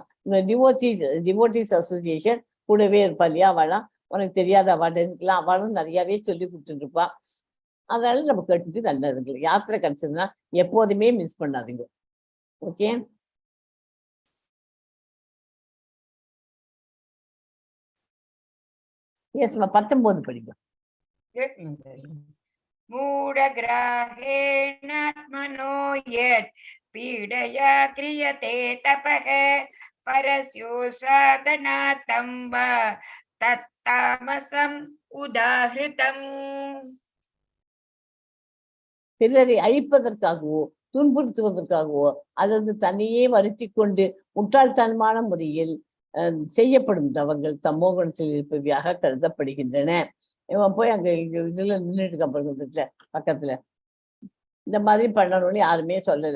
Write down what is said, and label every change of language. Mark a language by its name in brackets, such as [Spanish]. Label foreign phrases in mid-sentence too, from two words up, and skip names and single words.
[Tamil] இந்த [English] devotees association [Tamil] கூடவே இருப்பா இல்லையா, அவள்லாம் உனக்கு தெரியாத அவார்டு இருக்கலாம், அவளும் நிறையாவே சொல்லி கொடுத்துட்டு இருப்பா. அதனால நம்ம கேட்டுட்டு நல்லா இருக்கு. யாத்திரை கிடைச்சதுன்னா எப்போதுமே மிஸ் பண்ணாதீங்க. ஓகே, எஸ் 19 படிக்கும். [Sanskrit] मूढग्राहेणात्मनो यत् पीडया क्रियते तपः परस्यो साधनार्थं वा तत्तामसम् उदाहृतम्. [Tamil] பிறரை அழிப்பதற்காகவோ துன்புறுத்துவதற்காகவோ அல்லது தன்னையே வருத்தி கொண்டு முட்டாள்தனமான முறையில் செய்யப்படும் தவங்கள் தமோகுணத்தில் இருப்பவையாக கருதப்படுகின்றன. இவன் போய் அங்க இதுல நின்றுட்டு இருக்க பக்கத்துல இந்த மாதிரி பண்ணணும்னு யாருமே சொல்லலை.